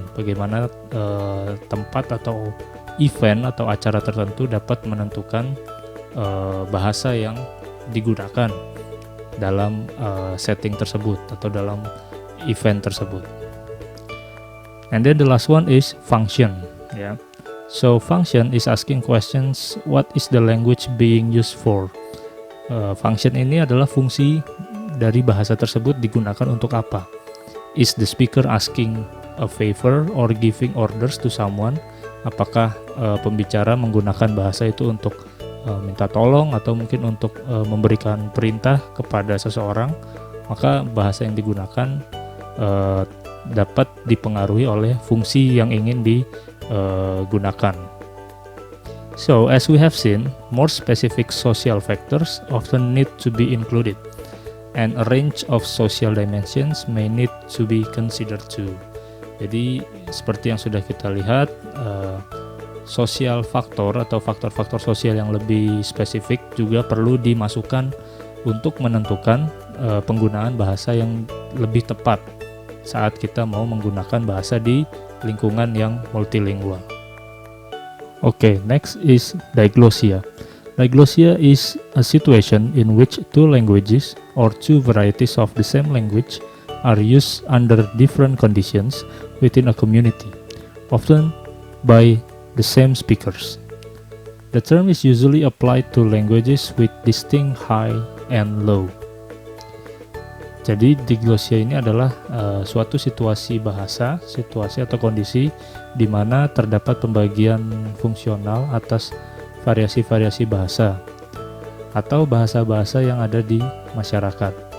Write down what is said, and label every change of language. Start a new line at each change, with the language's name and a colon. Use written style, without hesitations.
Indonesian: Bagaimana tempat atau event atau acara tertentu dapat menentukan bahasa yang digunakan dalam setting tersebut atau dalam event tersebut.
English: And then the last one is function ya. So function is asking questions, what is the language being used for?
Indonesian: Function ini adalah fungsi dari bahasa tersebut digunakan untuk apa?
English: Is the speaker asking a favor or giving orders to someone?
Indonesian: Apakah pembicara menggunakan bahasa itu untuk minta tolong atau mungkin untuk memberikan perintah kepada seseorang? Maka bahasa yang digunakan dapat dipengaruhi oleh fungsi yang ingin digunakan.
English: So, as we have seen, more specific social factors often need to be included, and a range of social dimensions may need to be considered too.
Indonesian: Jadi, seperti yang sudah kita lihat, sosial faktor atau faktor-faktor sosial yang lebih spesifik juga perlu dimasukkan untuk menentukan penggunaan bahasa yang lebih tepat saat kita mau menggunakan bahasa di lingkungan yang multilingual.
English: Okay, next is diglossia. Diglossia is a situation in which two languages or two varieties of the same language are used under different conditions within a community, often by the same speakers. The term is usually applied to languages with distinct high and low.
Indonesian: Jadi diglossia ini adalah suatu situasi bahasa, situasi atau kondisi di mana terdapat pembagian fungsional atas variasi-variasi bahasa atau bahasa-bahasa yang ada di masyarakat.